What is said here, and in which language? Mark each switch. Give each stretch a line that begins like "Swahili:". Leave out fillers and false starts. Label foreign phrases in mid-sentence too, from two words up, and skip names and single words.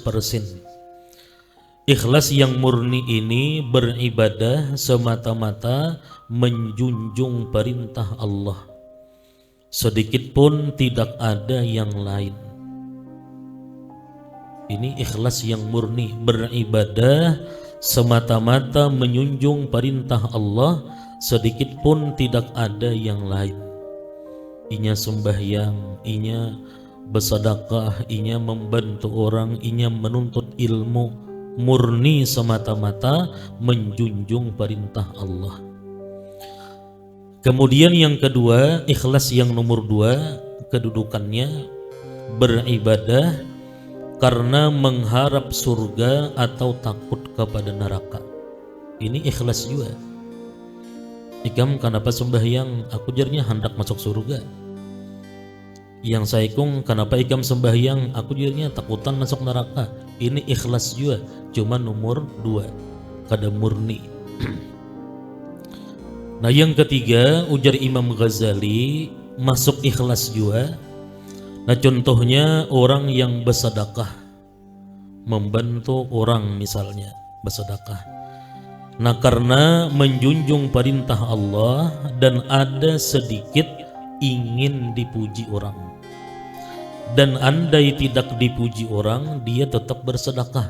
Indonesian: Ikhlas yang murni ini beribadah semata-mata menjunjung perintah Allah, sedikit pun tidak ada yang lain. Ini ikhlas yang murni, beribadah semata-mata menjunjung perintah Allah, sedikit pun tidak ada yang lain.
Banjar: Inya sembahyang, inya bersedekah, inya membantu orang, inya menuntut ilmu, murni semata-mata menjunjung perintah Allah.
Indonesian: Kemudian yang kedua, ikhlas yang nomor 2, kedudukannya beribadah karena mengharap surga atau takut kepada neraka. Ini ikhlas juga.
Banjar: Ikam kenapa sembahyang? Aku jarnya hendak masuk surga. Yang saikung kenapa ikam sembahyang? Aku jarnya takutan masuk neraka. Ini ikhlas juga, cuma nomor 2, kada murni.
Indonesian: Nah yang ketiga, ujar Imam Ghazali, masuk ikhlas juga. Nah contohnya orang yang bersedekah, membantu orang misalnya, bersedekah. Nah karena menjunjung perintah Allah dan ada sedikit ingin dipuji orang, dan andai tidak dipuji orang, dia tetap bersedekah.